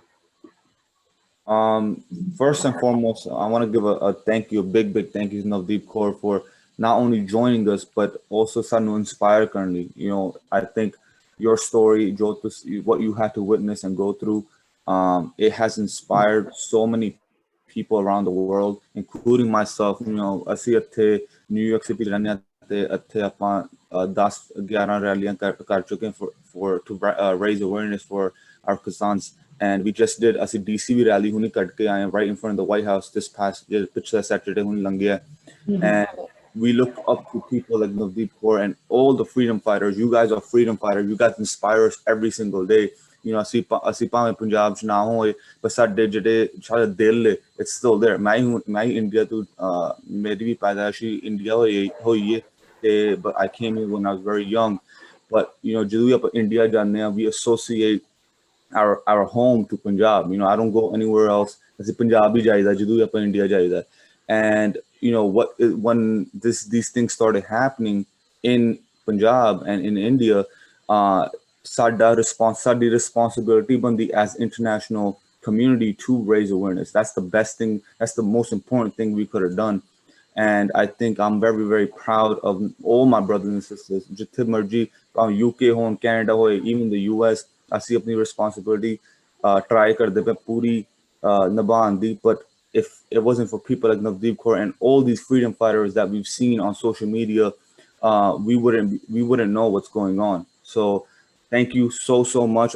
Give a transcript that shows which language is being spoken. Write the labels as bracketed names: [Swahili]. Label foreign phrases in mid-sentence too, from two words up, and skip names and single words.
[English] First and foremost, I want to give a thank you, a big thank you to Navdeep Kaur for not only joining us, but also sanu inspire currently. You know, I think your story, what you had to witness and go through, it has inspired so many people around the world, including myself. You know, I see New York City [Punjabi] ਆਪਾਂ 10-11 ਰੈਲੀਆਂ ਕਰ ਚੁੱਕੇ [English] for to raise awareness for our Kisans, and we just did [Punjabi] ਅਸੀਂ DC ਵੀ ਰੈਲੀ ਹੁਣੀ ਕੱਢ ਕੇ ਆਏ [English] right in front of the White House this past ਪਿਛਲੇ Saturday [Punjabi] ਹੁਣੀ ਲੰਘਿਆ। [English] And we look up to people like Navdeep Kaur and all the freedom fighters. You guys are freedom fighters. You guys inspire us every single day. You know, [Punjabi] ਅਸੀਂ ਭਾਵੇਂ ਪੰਜਾਬ ਚ ਨਾ ਹੋਏ, ਪਰ ਸਾਡੇ ਜਿਹੜੇ ਸਾਡਾ ਦਿਲ ਹੈ, [English] it's still there. [Punjabi] ਮੈਂ ਇੰਡੀਆ ਤੋਂ ਮੇਰੀ ਵੀ ਪੈਦਾਇਸ਼ੀ ਇੰਡੀਆ ਹੋਈ ਹੈ ਤੇ [English] but I came here when I was very young. But you know, [Punjabi] ਜਦੋਂ ਆਪਾਂ ਇੰਡੀਆ ਜਾਂਦੇ ਆ, [English] we associate our home to Punjab. You know, I don't go anywhere else. [Punjabi] ਅਸੀਂ ਪੰਜਾਬ ਹੀ ਜਾਈਦਾ ਜਦੋਂ ਆਪਾਂ ਇੰਡੀਆ ਜਾਈਦਾ। [English] And you know when these things started happening in Punjab and in India, ਸਾਡੀ responsibility ਬਣਦੀ as international community to raise awareness. That's the best thing. That's the most important thing we could have done. And I think I'm very, very proud of all my brothers and sisters. [Punjabi] ਜਿੱਥੇ ਮਰਜ਼ੀ, UK ਹੋਮ, Canada ਹੋਏ, [English] even the US, I see [Punjabi] apni responsibility try karde pe puri nabandi. [English] But if it wasn't for people like Navdeep Kaur and all these freedom fighters that we've seen on social media, we wouldn't know what's going on. So thank you so much.